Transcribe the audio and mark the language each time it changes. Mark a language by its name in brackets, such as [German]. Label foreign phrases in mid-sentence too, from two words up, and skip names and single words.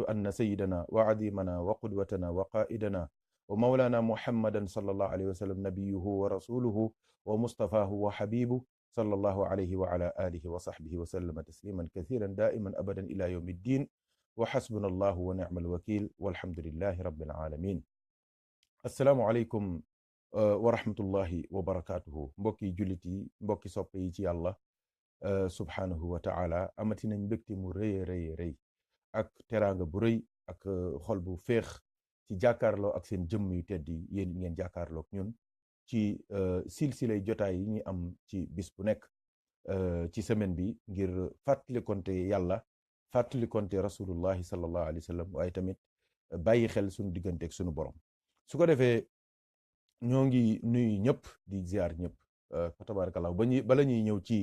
[Arabic] أن سيدنا وعظيمنا وقدوتنا وقائدنا ومولانا محمدا صلى الله عليه وسلم نبيه ورسوله ومصطفاه وحبيبه صلى الله عليه وعلى آله وصحبه وسلم تسليما كثيرا دائما أبدا إلى يوم الدين وحسبنا الله ونعم الوكيل والحمد لله رب العالمين السلام عليكم ورحمة الله وبركاته [Wolof] mbokki jullit yi mbokki soppe yi ci yàlla [Arabic] سبحانه وتعالى [Wolof] amati nañ mbégte mu rëy ak teraanga bu rëy ak xol bu féex ci jàkkaarloo ak seen jëmm yu tedd yi yéen ngeen jàkkaarloo ak ñun ci silsilay jotaay yi ñi am ci bis bu nekk ci semaine bi ngir fàttalikonte yàlla fàttalikonte [Arabic] رسول الله صلى الله عليه وسلم [Wolof] waaye tamit bàyyi xel suñu diggante ak suñu borom su ko defee ñoo ngi nuyu ñëpp di ziar ñëpp fa tabarakallah bala ñuy ñëw